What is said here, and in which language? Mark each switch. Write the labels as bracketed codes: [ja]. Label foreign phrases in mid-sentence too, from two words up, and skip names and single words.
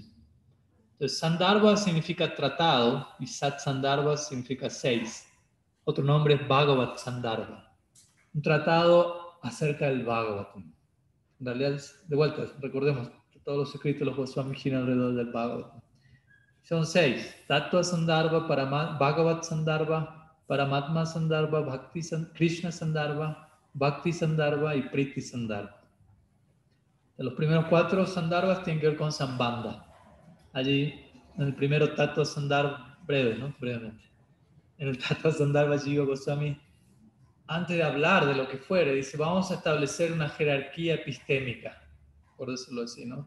[es] Entonces, Sandarbha significa tratado y Sat Sandarbha significa 6. Otro nombre es Bhagavat Sandarbha. Un tratado acerca del Bhagavatam. En realidad, de vuelta, recordemos que todos los escritos de los Goswami giran alrededor del Bhagavatam. Son 6. Tattva Sandarbha, Bhagavat Sandarbha, Paramatma Sandarbha, Krishna Sandarbha, Bhakti Sandarbha y Priti Sandarbha. Los primeros 4 Sandarbhas tienen que ver con Sambandha. Allí, en el primero Tattva Sandarbha, brevemente. En el Tattva Sandarbha, Jiva Goswami, antes de hablar de lo que fuere, dice, vamos a establecer una jerarquía epistémica, por decirlo así, ¿no?